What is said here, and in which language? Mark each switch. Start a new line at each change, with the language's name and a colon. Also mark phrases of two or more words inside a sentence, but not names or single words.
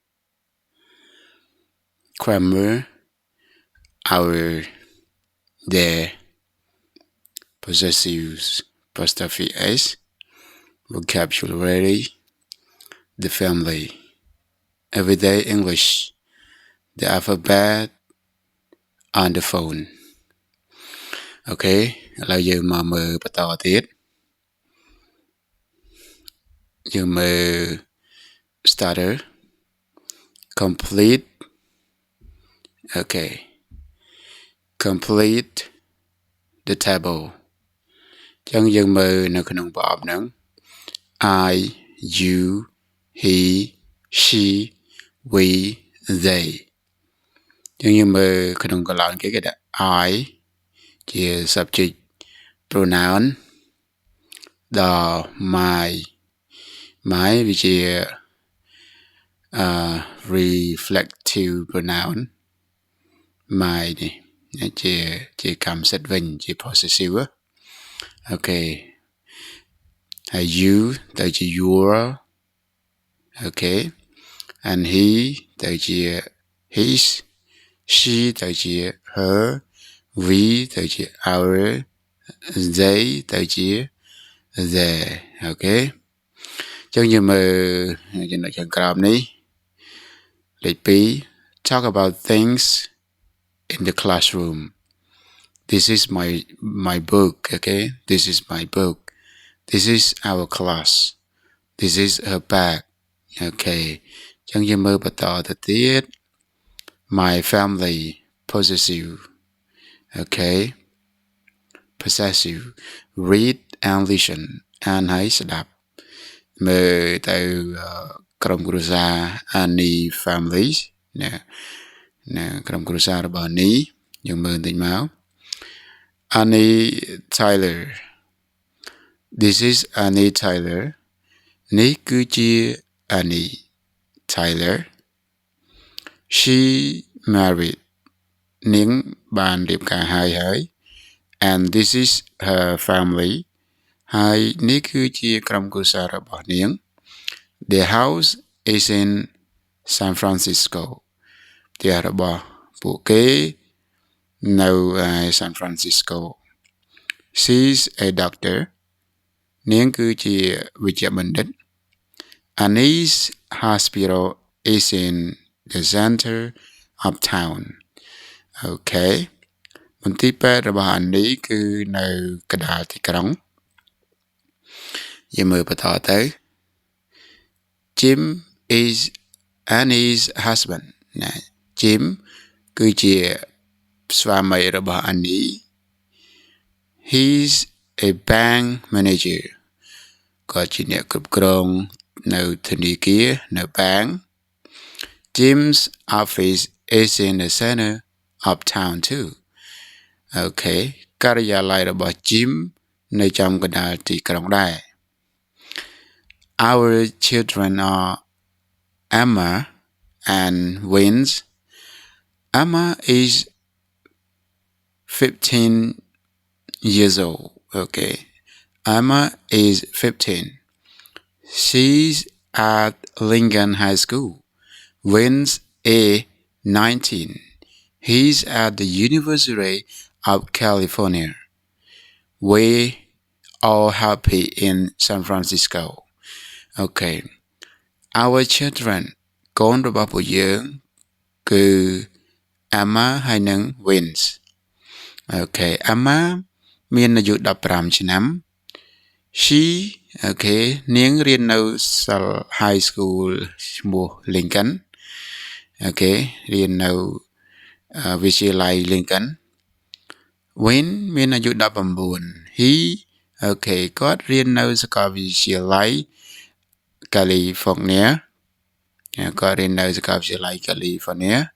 English: Grammar, our, their, possessives, apostrophe s, vocabulary, the family, everyday English, the alphabet, on the phone.
Khmer: Okay, ឥឡូវយើងមកមើលបន្តទៀតយើងមើល starter
English: complete okay complete the table
Khmer: អញ្ចឹងយើងមើលនៅក្នុងប្រអប់ហ្នឹង
English: I you he she we they
Khmer: អញ្ចឹងយើងមើលក្នុងកន្លងគេដាក់ I ជា
English: subject pronoun
Khmer: ដល់ my វាជា
English: reflective pronoun
Khmer: my នេះជាកម្មសិទ្ធិវិញជា possessive អូខេហើយ you ទៅជា your អូខេ
English: and he
Khmer: ទៅជា his she ទៅជា her we ទៅជា our they ទៅជា their អូខេអញ្ចឹងយើងមើលចំណុចខាងក្រោមនេះលេខ2
English: talk about things in the classroom. This is my book, okay? This is my book. This is our class. This is her bag. Okay.
Khmer: អញ្ចឹងយើងមើលបន្តទៅទៀត
English: my family possessive. Okay. Possessive. Read and listen.
Khmer: អានហើយស្ដាប់មើលទៅក្រុមគ្រួសារ Annie families ណាក្រុមគ្រួសាររបស់ Annie យើងមើលបន្តិចមក Annie
English: Tyler This is Annie Tyler
Khmer: នេះគឺជា
English: Annie Tyler She married
Khmer: នាងបានរៀបការហើយ
English: and this is her family
Khmer: ហើយនេះគឺជាក្រុមគ្រួសាររបស់នាង Their
English: house is in San Francisco
Khmer: ផ្ទះរបស់ពួកគេនៅ San Francisco
English: She's a doctor
Khmer: នាងគឺជាវេជ្ជបណ្ឌិត
English: Annie's hospital is in the center of town Okay
Khmer: មន្ទីរពេទ្យរបស់ Annie គឺនៅកណ្ដាលទីក្រុង យើងមើលបន្តទៅ
English: Jim is Annie's husband
Khmer: ណា Jim គឺជាស្វាមីរបស់ Annie
English: He's a bank manager
Khmer: គាត់ជាអ្នកគ្រប់គ្រងនៅធនាគារនៅ
English: bank Jim's office is in the center of town too Okay
Khmer: ការិយាល័យរបស់ Jim នៅចំកណ្ដាលទីក្រុងដែរ
English: Our children are Emma and Vince. Emma is 15 years old. Okay. Emma is 15. She's at Lincoln High School. Vince is 19. He's at the University of California. We're all happy in San Francisco.Okay our children
Khmer: កូនរបស់ពួកយើងគឺ Emma ហើយនិង Vince Okay Emma មានអាយុ15ឆ្នាំ She Okay នាងរៀននៅសាលា High School ឈ្មោះ Lincoln Okay រៀននៅវិទ្យាល័យ Lincoln Win មានអាយុ19 He Okay គាត់រៀននៅសាកលវិទ្យាល័យCalifornia គាត់រៀននៅសាកលវិទ្យាល័យ California